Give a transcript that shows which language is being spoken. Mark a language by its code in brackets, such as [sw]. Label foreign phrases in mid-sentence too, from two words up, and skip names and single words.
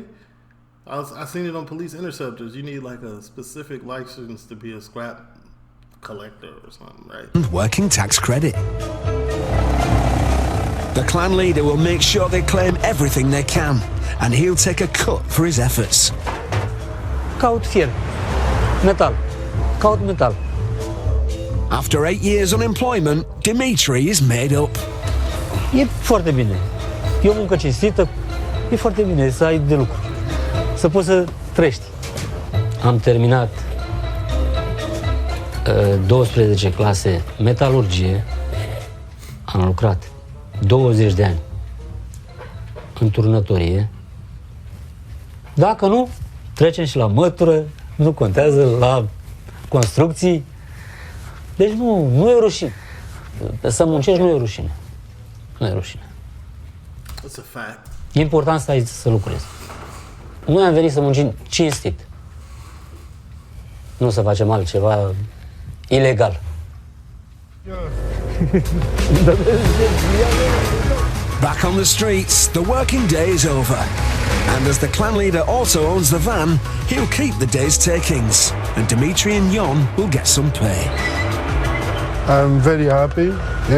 [en] I seen it on police interceptors. You need like a specific license to be a scrap collector or something, right? And working tax credit. The clan leader will make sure they claim everything they can, and he'll take a cut for his efforts. [ro] Caut fier. Metal. Caut metal. [en] After 8 years unemployment, Dimitri is made up. [ro] E foarte bine. E o muncă cinstită. E foarte bine să ai de lucru. Să poți să trăiești. Am terminat 12 clase metalurgie. Am lucrat 20 de ani în turnătorie. Dacă nu, trecem și la mătură, nu contează, la construcții. Deci nu e rușine. Să muncești nu e rușine. Nu e rușine. [en] That's a fact. [ro] E important să ai să lucrezi. Noi am venit să muncim cinstit. Nu să facem altceva ilegal. [en] Back on the streets, the working day is over. And as the clan leader also owns the van, he'll keep the day's takings. And Dimitri and Jon will get some pay. I'm very happy. Yeah.